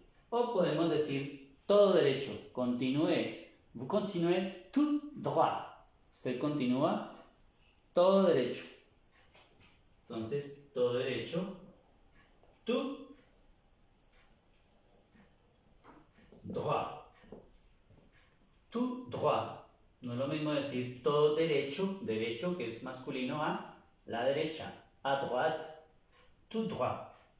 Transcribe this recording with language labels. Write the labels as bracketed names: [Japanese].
[Spanish] O podemos decir todo derecho. Continúe. [French] Vous continuez tout droit. [Spanish] Usted continúa todo derecho. Entonces, todo derecho. [French] Tout droit. Tout droit. [Spanish] No es lo mismo decir todo derecho, derecho que es masculino, a la derecha. [French] A droite. Tout droit.